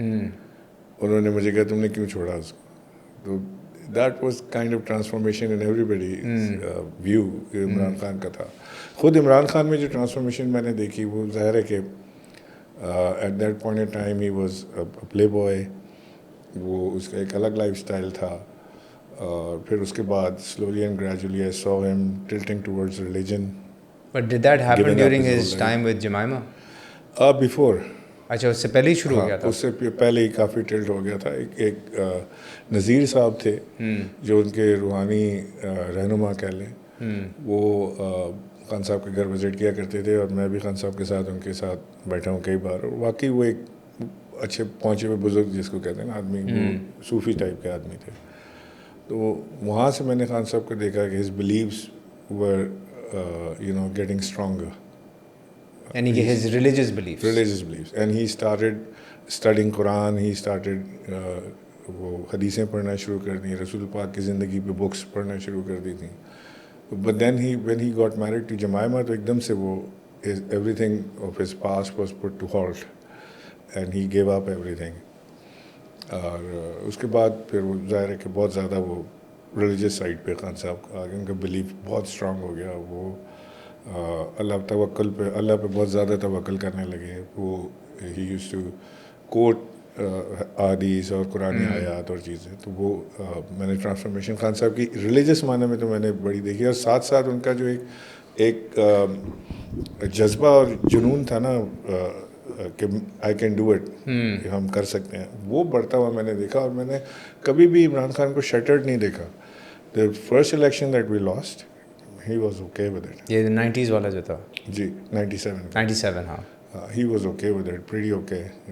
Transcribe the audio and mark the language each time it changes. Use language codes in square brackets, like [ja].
[ur] انہوں نے مجھے کہا تم نے کیوں چھوڑا اس کو. تو [en] that was kind of transformation in everybody view [ur] Imran Khan کا تھا. خود عمران خان میں جو ٹرانسفارمیشن میں نے دیکھی وہ ظاہر ہے کہ [en] At that point in time he was a playboy. [ur] وہ اس کا ایک الگ لائف اسٹائل تھا. اور پھر اس کے بعد [en] slowly and gradually I saw him tilting towards religion. But did that happen during his time with Jemima? Before. [ur] اچھا اس سے پہلے ہی شروع ہو گیا تھا. اس سے پہلے ہی کافی ٹلٹ ہو گیا تھا. ایک نذیر صاحب تھے جو ان کے روحانی رہنما کہہ لیں, وہ خان صاحب کے گھر وزٹ کیا کرتے تھے, اور میں بھی خان صاحب کے ساتھ ان کے ساتھ بیٹھا ہوں کئی بار. اور واقعی وہ ایک اچھے پہنچے ہوئے بزرگ جس کو کہتے ہیں نا آدمی, وہ صوفی ٹائپ کے آدمی تھے. تو وہاں سے میں نے خان صاحب کو دیکھا کہ [en] His beliefs were getting stronger. [ur] یعنی کہ [en] his religious beliefs. And he started studying Quran, he started [ur] وہ حدیثیں پڑھنا شروع کر دیں, رسول پاک کی زندگی پہ بکس پڑھنا شروع کر دی تھیں. [en] But then when he got married to Jemima, [ur] تو ایک دم سے وہ [en] everything of his past was put to halt. And he gave up everything. [ur] اور اس کے بعد پھر وہ ظاہر ہے کہ بہت زیادہ وہ ریلیجیس سائڈ پہ خان صاحب کا آگے ان کا بلیف بہت اسٹرانگ ہو گیا. وہ اللہ توکل پہ اللہ پہ بہت زیادہ توکل کرنے لگے. وہ [en] he used to quote [ur] احادیث اور قرآنی آیات اور چیزیں. تو وہ میں نے ٹرانسفارمیشن خان صاحب کی ریلیجیس معنی میں تو میں نے بڑی دیکھی. اور ساتھ ساتھ ان کا جو ایک جذبہ اور جنون تھا نا کہ [en] I can do it, [ur] کہ ہم کر سکتے ہیں, وہ بڑھتا ہوا میں نے دیکھا. اور میں نے کبھی بھی عمران خان کو شٹرڈ نہیں دیکھا. [en] The first election that we lost he was okay with it. [ur] یہ 90s والا جو تھا جی 97 ہاں. [en] He was okay with it, pretty okay.